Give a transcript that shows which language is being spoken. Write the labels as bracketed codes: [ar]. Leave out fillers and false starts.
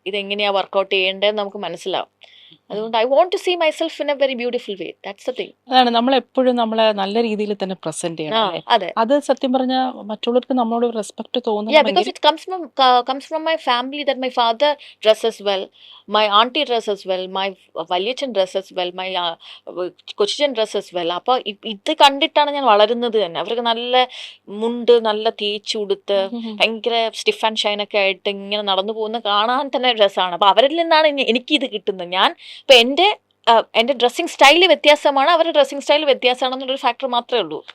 [ml] ഇതെങ്ങനെയാ വർക്കൗട്ട് ചെയ്യേണ്ടതെന്ന് നമുക്ക് മനസ്സിലാവും. അതുകൊണ്ട് [en] I want to see myself in a very beautiful way. That's the thing. [ml] അതാണ് നമ്മൾ എപ്പോഴും നമ്മളെ നല്ല രീതിയിൽ തന്നെ പ്രസന്റ് ചെയ്യണം അല്ലേ? അതെ. അത് സത്യം പറഞ്ഞാൽ മറ്റുള്ളവർക്ക് നമ്മളോട് respect [en] Yeah, because [ml] തോന്നണമെങ്കിൽ [en] it comes from my family that my father dresses well, my auntie dresses well, my വല്യച്ഛൻ dresses well, my കൊച്ചിച്ചൻ dresses well. [ml] അപ്പൊ ഇത് കണ്ടിട്ടാണ് ഞാൻ വളരുന്നത് തന്നെ. അവർക്ക് നല്ല മുണ്ട് നല്ല തേച്ച് ഉടുത്ത് ഭയങ്കര [en] stiff and shine [ml] ഒക്കെ ആയിട്ട് ഇങ്ങനെ നടന്നു പോകുന്ന കാണാൻ തന്നെ രസമാണ്. അപ്പൊ അവരിൽ നിന്നാണ് എനിക്കിത് കിട്ടുന്നത്. ഞാൻ ഇപ്പൊ എന്റെ ഡ്രസ്സിങ് സ്റ്റൈല് വ്യത്യാസമാണ്, അവരുടെ ഡ്രസ്സിങ് സ്റ്റൈൽ വ്യത്യാസമാണെന്നുള്ളൊരു ഫാക്ടർ മാത്രമേ ഉള്ളൂ.